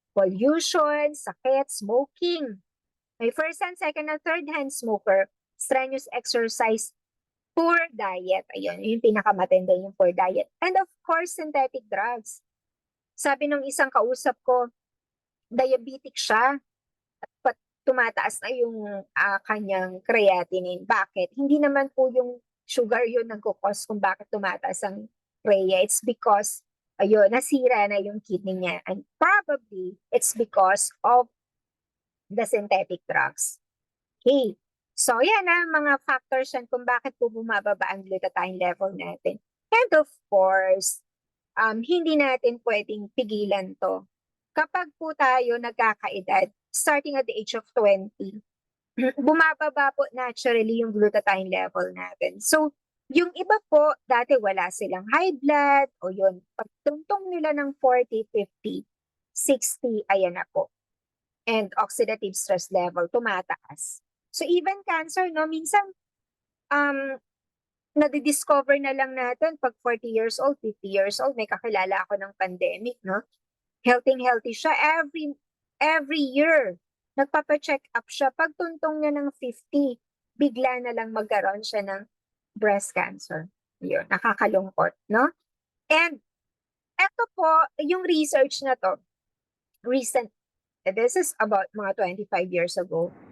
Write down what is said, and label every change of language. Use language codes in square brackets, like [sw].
[en] Pollution, sakit, smoking. May first and second and third hand smoker, strenuous exercise, poor diet. [tl] Ayun, yung pinakamatindi yung [en] poor diet. And of course, synthetic drugs. [tl] Sabi ng isang kausap ko, diabetic siya. Tumataas na yung kanyang creatinine. Bakit? Hindi naman po yung sugar yun nagkukos kung bakit tumataas ang creatinine. [en] It's because, [tl] ayun, nasira na yung kidney niya. [en] And probably, it's because of the synthetic drugs. Okay. [tl] So, yan mga factors yan kung bakit po bumababa ang glutathione level natin. [en] And of course, [tl] hindi natin pwedeng pigilan to. Kapag po tayo nagkakaedad, [en] starting at the age of 20, [tl] bumababa po naturally yung glutathione level natin. So, Yung iba po, dati wala silang high blood o yun, pagtungtong nila ng 40, 50, 60, ayan na po. [en] And oxidative stress level, [tl] tumataas. So even cancer, no, minsan, nadidiscover na lang natin pag 40 years old, 50 years old, may kakilala ako ng pandemic, no? [en] Healthy siya every year. [tl] Nagpapa-check up siya. Pag tuntong niya ng 50, bigla na lang magkaroon siya ng breast cancer. Yun, nakakalungkot, no? And eto po, yung research na to, recent, [en] this is about [tl] mga 25 years ago.